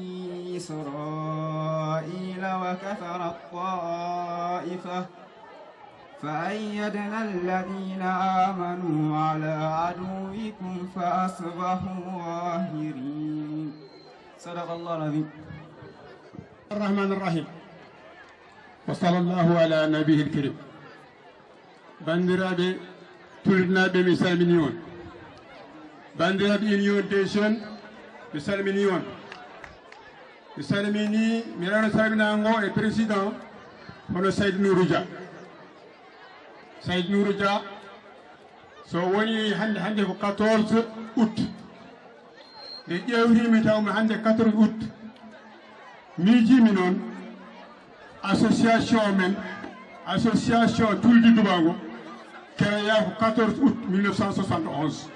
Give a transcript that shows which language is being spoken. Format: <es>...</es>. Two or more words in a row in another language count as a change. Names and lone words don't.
<ar>إسرائيل وكفرت طائفة فأيدنا الذين آمنوا على عدوكم فأصبحوا ظاهرين صدق الله العظيم. الرحمن الرحيم وصلى الله على نبيه الكريم.</ar> <ff>bandiraɓe tulnaɓe mi salmini on bandiraɓe</ff> <fr>union des jeunes</fr> <ff>mi salmini on mi salmini mi rano salminago e président hono Saydou Nourou Dia. Saydou Nourou Dia so woni hande ko 14 août nde ƴewrimi tawmi hande 14 août miijimi noon association men association Tuldi Dubago créé ko 14 août 1971</ff>